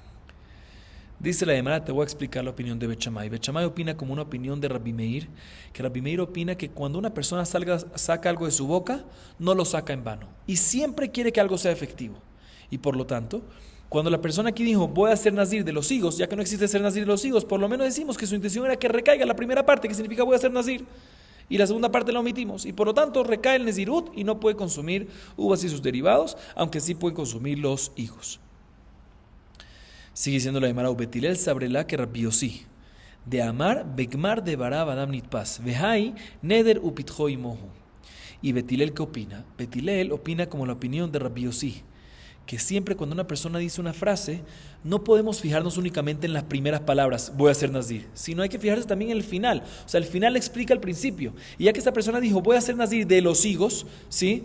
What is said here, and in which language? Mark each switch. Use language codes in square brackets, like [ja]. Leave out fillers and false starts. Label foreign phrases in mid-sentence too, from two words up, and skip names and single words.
[es] Dice la Gemara, te voy a explicar la opinión de Bet Shammai. Bet Shammai opina como una opinión de Rabbi Meir, que Rabbi Meir opina que cuando una persona saca algo de su boca, no lo saca en vano, y siempre quiere que algo sea efectivo, y por lo tanto, cuando la persona aquí dijo, voy a hacer nazir de los higos, ya que no existe ser nazir de los higos, por lo menos decimos que su intención era que recaiga la primera parte, que significa voy a hacer nazir, y la segunda parte la omitimos, y por lo tanto recae el nezirut y no puede consumir uvas y sus derivados, aunque sí puede consumir los higos. Sigue diciendo la Gemara, Bet Hillel [arc] sabrela que Rabbi Yossi, דאמר בגמר דברב אדם נתפס והאי נדר ופתחו עמהו. [es] ¿Y Bet Hillel qué opina? Bet Hillel opina como la opinión de Rabbi Yossi, que siempre cuando una persona dice una frase, no podemos fijarnos únicamente en las primeras palabras, voy a hacer nazir, sino hay que fijarse también en el final. O sea, el final explica el principio. Y ya que esta persona dijo, voy a hacer nazir de los higos, ¿sí?